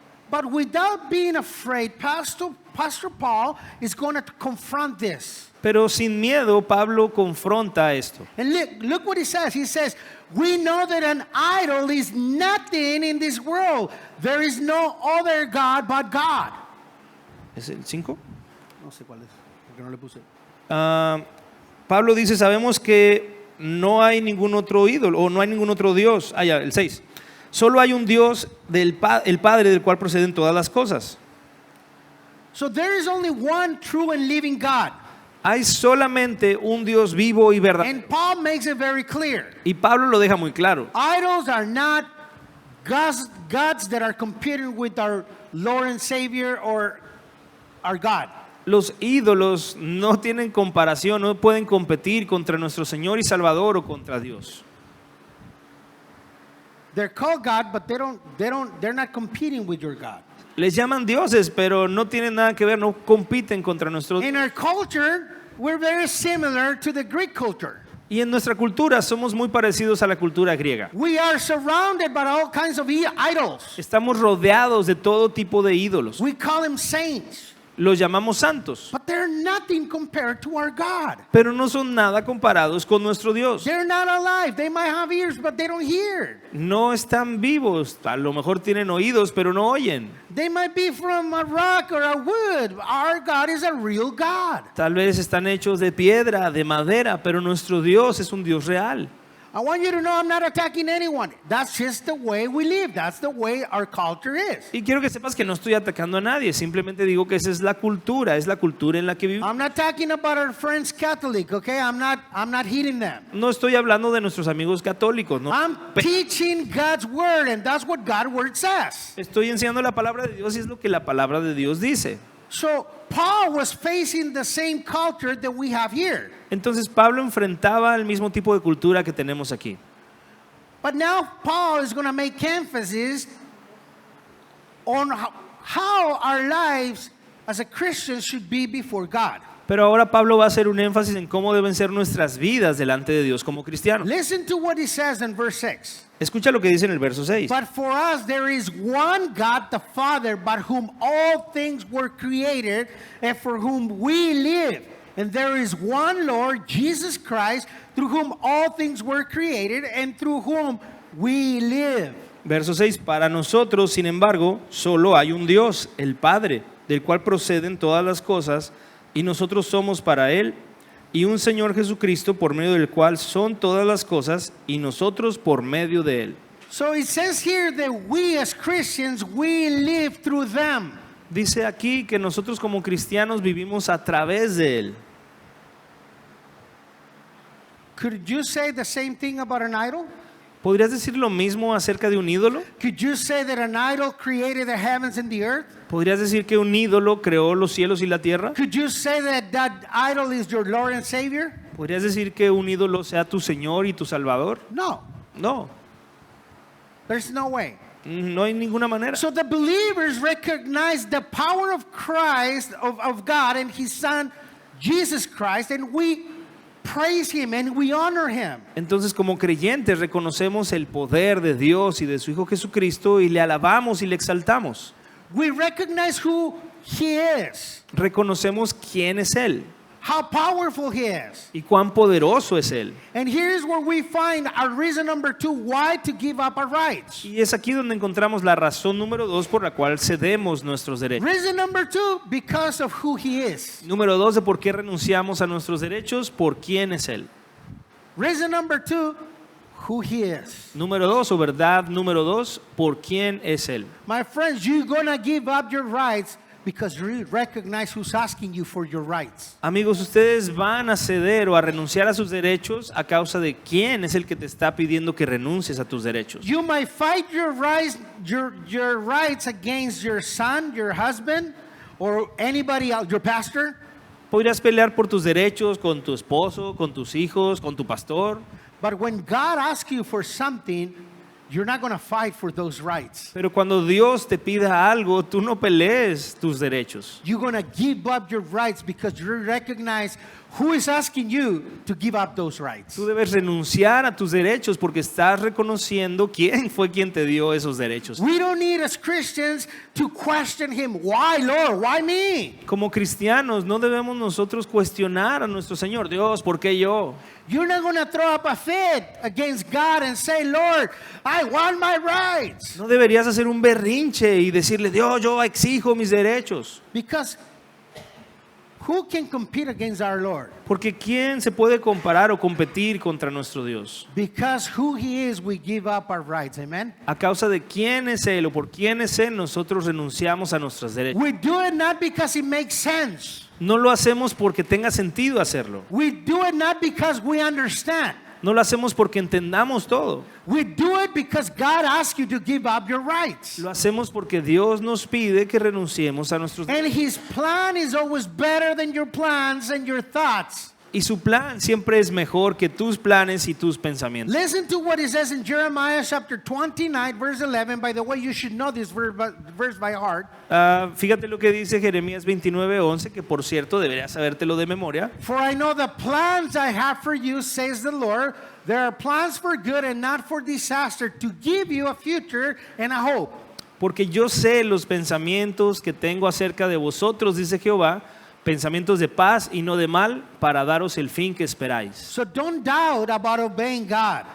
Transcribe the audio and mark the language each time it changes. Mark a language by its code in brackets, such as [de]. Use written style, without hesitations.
[en] But without being afraid, Pastor Paul is going to confront this. [es] Pero sin miedo, Pablo confronta esto. [en] And look what he says. He says, we know that an idol is nothing in this world. There is no other God but God. [es] ¿Es el 5? No sé cuál es, porque no le puse. Pablo dice, sabemos que no hay ningún otro ídolo o no hay ningún otro Dios. Ya, el 6. Solo hay un Dios, el Padre, del cual proceden todas las cosas. [en] So there is only one true and living God. [es] Hay solamente un Dios vivo y verdadero. [en] And Paul makes it very clear. [es] Y Pablo lo deja muy claro. [en] Idols are not gods that are competing with our Lord and Savior or our God. [es] Los ídolos no tienen comparación, no pueden competir contra nuestro Señor y Salvador o contra Dios. [en] They're called God, but they're not competing with your God. [es] Les llaman dioses, pero no tienen nada que ver, no compiten contra nuestro Dios. [en] In our culture, we're very similar to the Greek culture. [es] Y en nuestra cultura somos muy parecidos a la cultura griega. [en] We are surrounded by all kinds of idols. [es] Estamos rodeados de todo tipo de ídolos. [en] We call them saints, [es] Los llamamos santos, [en] but they're nothing compared to our God. [es] pero no son nada comparados con nuestro Dios. [en] They're not alive. They might have ears, but they don't hear. [es] No están vivos, a lo mejor tienen oídos, pero no oyen. [en] They might be from a rock or a wood. Our God is a real God. [es] Tal vez están hechos de piedra, de madera, pero nuestro Dios es un Dios real. [en] I want you to know I'm not attacking anyone. That's just the way we live. That's the way our culture is. [es] Y quiero que sepas que no estoy atacando a nadie, simplemente digo que esa es la cultura en la que vivimos. [en] I'm not talking about our friends Catholic, okay? I'm not hitting them. [es] No estoy hablando de nuestros amigos católicos, ¿no? [en] I'm teaching God's word, and that's what God's word says. [es] Estoy enseñando la palabra de Dios y es lo que la palabra de Dios dice. [en] So Paul was facing the same culture that we have here. [es] Entonces Pablo enfrentaba el mismo tipo de cultura que tenemos aquí. [en] But now Paul is going to make emphasis on how our lives as a Christian should be before God. [es] Pero ahora Pablo va a hacer un énfasis en cómo deben ser nuestras vidas delante de Dios como cristianos. [en] Listen to what he says in verse 6. [es] Escucha lo que dice en el verso 6. [en] But for us there is one God the Father, by whom all things were created, and for whom we live. And there is one Lord, Jesus Christ, through whom all things were created, and through whom we live. [es] Verso 6. Para nosotros, sin embargo, solo hay un Dios, el Padre, del cual proceden todas las cosas, y nosotros somos para Él, y un Señor Jesucristo, por medio del cual son todas las cosas, y nosotros por medio de Él. [en] So it says here that we as Christians, we live through them. [es] Dice aquí que nosotros como cristianos vivimos a través de Él. [en] Could you say the same thing about an idol? [es] ¿Podrías decir lo mismo acerca de un ídolo? [en] Could you say that an idol created the heavens and the earth? [es] ¿Podrías decir que un ídolo creó los cielos y la tierra? [en] Could you say that that idol is your Lord and Savior? [es] ¿Podrías decir que un ídolo sea tu Señor y tu Salvador? [en] No, [es] No, [en] there's no way. [es] no hay ninguna manera. [en] So the believers recognize the power of Christ, of God and His Son, Jesus Christ, and we praise Him and we honor Him. [es] Entonces, como creyentes reconocemos el poder de Dios y de su Hijo Jesucristo y le alabamos y le exaltamos. [en] We recognize who He is, [es] Reconocemos quién es Él [en] how powerful He is. [es] y cuán poderoso es Él. [en] And here's where we find our reason number 2 why to give up our rights. [es] Y es aquí donde encontramos la razón número 2 por la cual cedemos nuestros derechos. [en] Reason number 2, because of who He is. [es] Número 2 de por qué renunciamos a nuestros derechos, por quién es Él. [en] Reason number 2, who He is. [es] Número 2 o verdad número 2, por quién es Él. [en] My friends, you're going to give up your rights because you recognize who's asking you for your rights. [es] Amigos, ustedes van a ceder o a renunciar a sus derechos a causa de quién es el que te está pidiendo que renuncies a tus derechos. [en] You might fight your rights against your son, your husband, or anybody else, your pastor. [es] Podrías pelear por tus derechos con tu esposo, con tus hijos, con tu pastor. [en] But when God asks you for something, you're not going to fight for those rights. [es] Pero cuando Dios te pida algo, tú no pelees tus derechos. [en] You're going to give up your rights because you recognize who is asking you to give up those rights. [es] Tú debes renunciar a tus derechos porque estás reconociendo quién fue quien te dio esos derechos. [en] We don't need as Christians to question Him. Why, Lord? Why me? [es] Como cristianos no debemos nosotros cuestionar a nuestro Señor. Dios, ¿por qué yo? [en] You're not going to throw up a fit against God and say, Lord, I want my rights. [es] No deberías hacer un berrinche y decirle, Dios, yo exijo mis derechos. [en] Because who can compete against our Lord? [es] Porque ¿quién se puede comparar o competir contra nuestro Dios? [en] Because who He is, we give up our rights. Amen? [es] A causa de quién es Él o por quién es Él, nosotros renunciamos a nuestros derechos. [en] We do it not because it makes sense. [es] No lo hacemos porque tenga sentido hacerlo. [en] We do it not because we understand. [es] No lo hacemos porque entendamos todo. [en] We do it because God asks you to give up your rights. [es] Lo hacemos porque Dios nos pide que renunciemos a nuestros [en] And [es] derechos. [en] His plan is always better than your plans and your thoughts. [es] Y su plan siempre es mejor que tus planes y tus pensamientos. [en] Listen to what it says in Jeremiah chapter 29, verse 11. By the way, you should know this verse by heart. [es] Fíjate lo que dice Jeremías 29:11, que por cierto deberías sabértelo de memoria. [en] For I know the plans I have for you, says the Lord. There are plans for good and not for disaster, to give you a future and a hope. [es] Porque yo sé los pensamientos que tengo acerca de vosotros, dice Jehová, pensamientos de paz y no de mal, para daros el fin que esperáis. [en] So don't doubt about obeying God